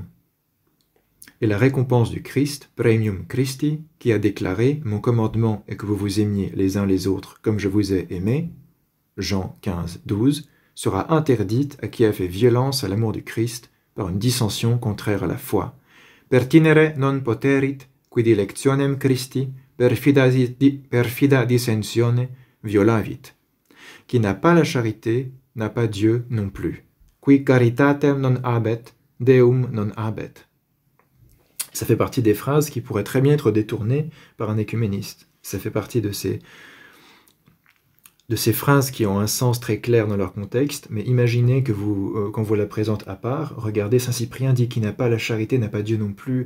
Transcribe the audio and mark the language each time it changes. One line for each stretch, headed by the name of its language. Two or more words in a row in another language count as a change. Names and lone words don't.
French: Et la récompense du Christ,
Latin: Premium Christi,
French: qui a déclaré « Mon commandement est que vous vous aimiez les uns les autres comme je vous ai aimés », Jean 15, 12, sera interdite à qui a fait violence à l'amour du Christ par une dissension contraire à la foi.
Latin: Pertinere non poterit, qui dilectionem Christi, perfida dissensione, violavit.
French: Qui n'a pas la charité, n'a pas Dieu non plus.
Latin: Qui caritatem non habet, Deum non habet.
French: Ça fait partie des phrases qui pourraient très bien être détournées par un écuméniste. Ça fait partie de ces phrases qui ont un sens très clair dans leur contexte, mais imaginez que quand vous la présentez à part, regardez, Saint Cyprien dit qu'il n'a pas la charité, n'a pas Dieu non plus.